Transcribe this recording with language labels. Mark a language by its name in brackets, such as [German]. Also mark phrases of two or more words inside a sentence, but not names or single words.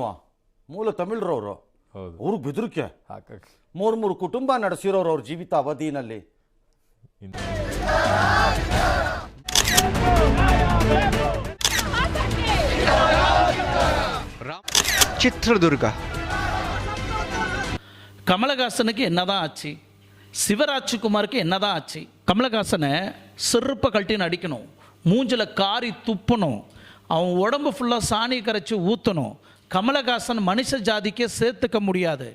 [Kannada] ಮೂಲ ತಮಿಳ್ರವರು, ಅವ್ರಿಗೆ ಬೆದರಿಕೆ. ಮೂರು ಕುಟುಂಬ ನಡೆಸಿರೋರು ಅವ್ರ ಜೀವಿತ ಅವಧಿನಲ್ಲಿ. ಚಿತ್ರದುರ್ಗ [Tamil] கமலஹாசனுக்கு என்னதான் ஆச்சு? சிவராஜ்குமாருக்கு என்னதான் ஆச்சு? கமலஹாசனை செருப்பை கழட்டின்னு அடிக்கணும், மூஞ்சில் காரி துப்பணும், அவன் உடம்பு ஃபுல்லாக சாணி கரைச்சி ஊற்றணும். கமலஹாசன் மனுஷ ஜாதிக்கே சேர்த்துக்க முடியாது.